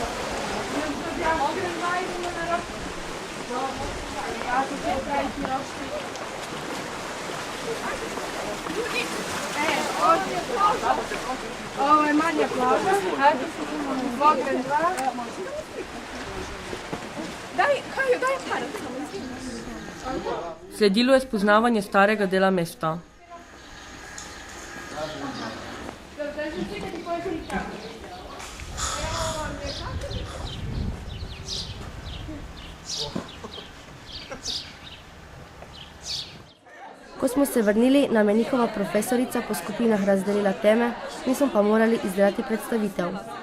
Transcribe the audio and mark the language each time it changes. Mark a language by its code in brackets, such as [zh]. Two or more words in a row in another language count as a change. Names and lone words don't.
[sr] Mogren 2 idemo na Roštilj. Kako će opraviti Roštilj? Ovo je manja plaža, Mogren 2. Daj par. [sl] Sledilo je spoznavanje starega dela mesta. Ko smo se vrnili, nam je njihova profesorica po skupinah razdelila teme, mi smo pa morali izdelati predstavitev.